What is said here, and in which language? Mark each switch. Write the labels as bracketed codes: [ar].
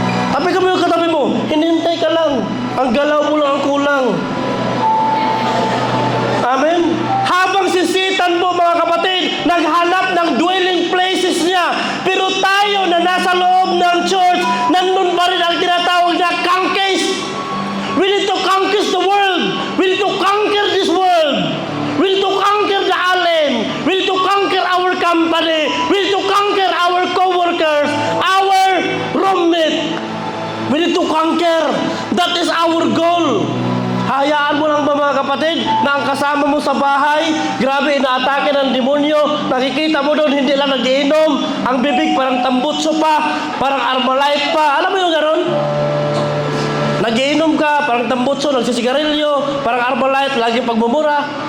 [tl] Tabi ka mo yung katabi mo, hinihintay ka lang. Ang galaw mo lang ang kulang. Amen? Habang si Satan mo, mga kapatid, naghanap ng dwelling places niya. Pero tayo na nasa loob ng church, nandun pa rin ang tinatawag na conquest. [en] We need to conquer the world. We need to conquer this world. We need to conquer the alien. We need to conquer our company. We need to conquer our co-workers, our roommate. We need to conquer. That is our goal. [tl] Hayaan mo lang ba, mga kapatid, na ang kasama mo sa bahay, grabe, inaatake ng demonyo, nakikita mo doon, hindi lang nagiinom, ang bibig parang tambutso pa, parang Armalite pa. Alam mo yung gano'n? Nagiinom ka, parang tambutso, nagsisigarilyo, parang Armalite, lagi pagmumura.